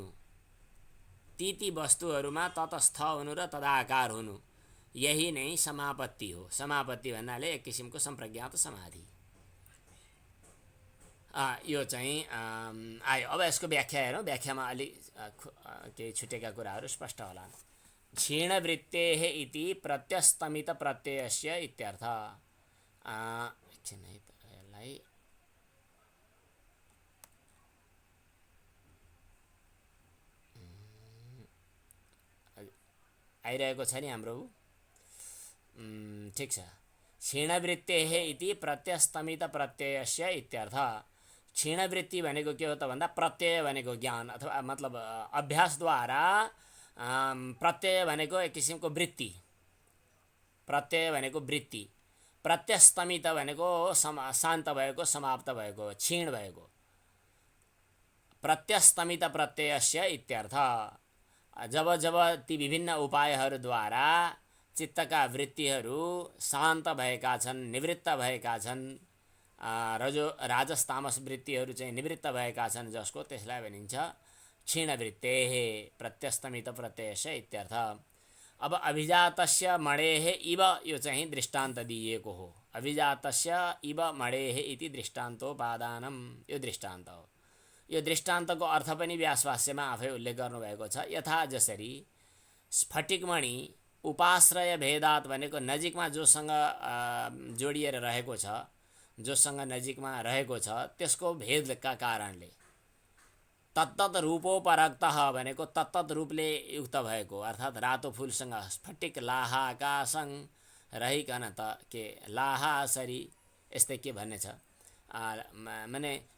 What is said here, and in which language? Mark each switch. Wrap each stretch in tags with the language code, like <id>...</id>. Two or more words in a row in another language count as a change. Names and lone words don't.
<ne>ती वस्तुहरूमा तटस्थ हुनु र तदाकार हुनु, यही नै समापत्ति हो। समापत्ति भन्नाले एक किसिमको सम्प्रज्ञात समाधि। यो चाहिँ आयो। अब यसको व्याख्या हेरौँ। व्याख्यामा अलि केही छुटेका कुराहरू स्पष्ट होला।</ne> <sa>क्षीणवृत्तेः इति प्रत्यस्तमित प्रत्ययस्य इत्यर्थ।</sa> <ne>एकछिन है त, यसलाई आइरहेको छ नि हाम्रो, ठिक छ।</ne> <sa>क्षीणवृत्तेः इति प्रत्यस्तमित प्रत्ययस्य इत्यर्थ।</sa> <ne>क्षीणवृत्ति भनेको के हो त भन्दा प्रत्यय भनेको ज्ञान अथवा मतलब अभ्यासद्वारा प्रत्यय भनेको एक किसिमको वृत्ति, प्रत्यय भनेको वृत्ति, प्रत्यस्तमित भनेको शान्त भएको, समाप्त भएको, क्षीण भएको।</ne> <sa>प्रत्यस्तमित प्रत्ययस्य इत्यर्थ।</sa> <ne>जब जब ती विभिन्न उपायहरूद्वारा चित्तका वृत्तिहरू शान्त भएका छन्, निवृत्त भएका छन्, राजस तामस वृत्तिहरू चाहिँ निवृत्त भएका छन् जसको, त्यसलाई भनिन्छ</ne> <sa>क्षीणवृत्तेः प्रत्यस्तमित प्रत्ययस्य इत्यर्थ।</sa> <ne>अब</ne> <sa>अभिजातस्य मणेः इव</sa> <ne>यो चाहिँ दृष्टान्त दिइएको हो।</ne> <sa>अभिजातस्य इव मणेः इति दृष्टान्तोपादानम,</sa> <ne>यो दृष्टान्त हो। यो दृष्टान्तको अर्थ पनि व्यासभाष्यमा आफै उल्लेख गर्नुभएको छ। यथा जसरी स्फटिकमणि</ne> <sa>उपाश्रय भेदात</sa> <ne>भनेको नजिकमा जोसँग जोडिएर रहेको छ, जोसँग नजिकमा रहेको छ त्यसको भेदका कारणले,</ne> <sa>तत्तत रूपोपरक्तः</sa> <ne>भनेको तत्तत रूपले युक्त भएको, अर्थात् रातो फुलसँग स्फटिक लाहाकासँग रहिकन त के लाहासरी यस्तै के भन्ने छ माने</ne>